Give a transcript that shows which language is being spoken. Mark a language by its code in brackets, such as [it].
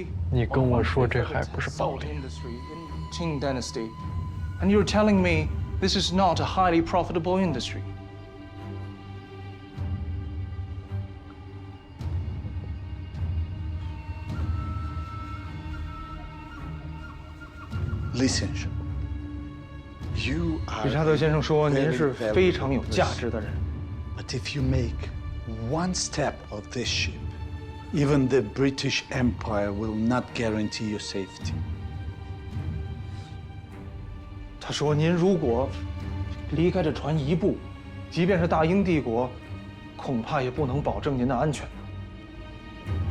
[zh] 你跟我说这还不是暴力 [en] ？Qing Dynasty, and you're telling me this is not a highly profitable industry? Listen, you [zh] 理查德先生说您是非常有价值的人。 [en] But if you make one step of this ship, even the British Empire will not guarantee your safety. [zh] 他说：“您如果离开这船一步，即便是大英帝国，恐怕也不能保证您的安全。”